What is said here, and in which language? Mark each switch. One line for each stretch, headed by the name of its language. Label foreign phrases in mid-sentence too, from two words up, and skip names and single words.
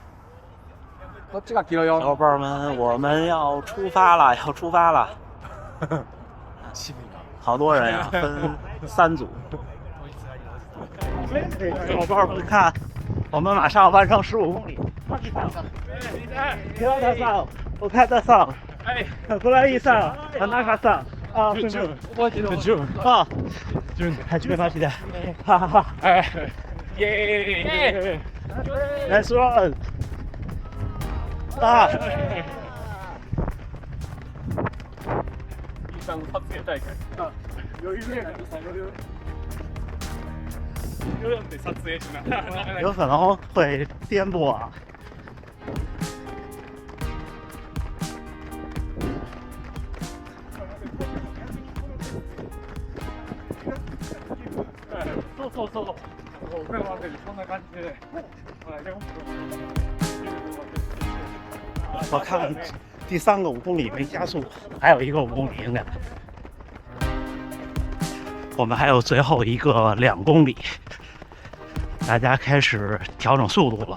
Chinese: 小伙伴们，我们要出发了，好多人呀，分3组。小伙伴们看，我们马上完成15 公里。
Japanese: Hirata さん、岡田さん、小柳さん、田中さん。あ、あ、初めまして。ははは。イエーイ。ナイスラン。あ。撮影大会。余裕やから余裕。撮影しな。
Chinese: 有可能会颠簸啊。
Japanese: そう。そんな感じで。
Chinese: 我看第3个5公里没加速，还有一个5公里应该。我们还有最后一个2公里，大家开始调整速度了。